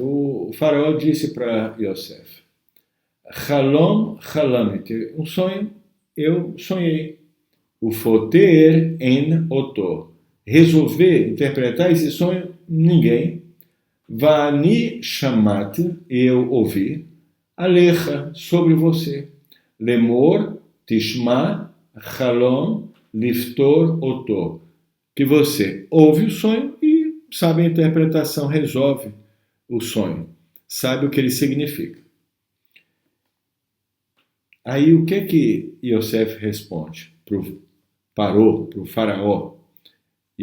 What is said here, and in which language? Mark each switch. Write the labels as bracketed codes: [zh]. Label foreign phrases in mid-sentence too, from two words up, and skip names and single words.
[pt] O faraó disse para Yosef, [he] חלום חלמתי, [pt] um sonho, eu sonhei. [he] ופותר אין אותו, [pt] resolver, interpretar esse sonho, ninguém. [he] ואני שמעתי, [pt] eu ouvi, alecha, sobre você. [he] לאמר תשמע חלום לפתר אתו. [pt] Que você ouve o sonho e sabe a interpretação, resolve o sonho, sabe o que ele significa. Aí o que Yosef responde para o faraó?